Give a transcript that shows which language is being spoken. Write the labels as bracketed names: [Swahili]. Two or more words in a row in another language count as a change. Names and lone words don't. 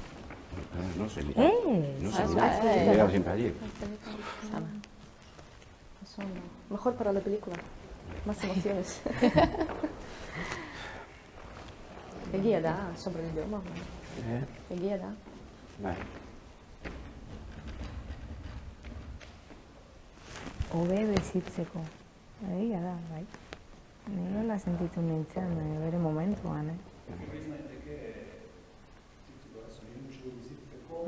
[Spanish] No sé, me he quedado siempre allí. Son mejor para la película. Más emociones. [Basque] Egia da, [Spanish] sobre el idioma. [Basque] Egia da. Bai. Hobe bizitzeko. Egia da, bai. Ni nola sentitu nintzen bere momentuan, Horriz naiteke titulua, zoriontsu bizitzeko.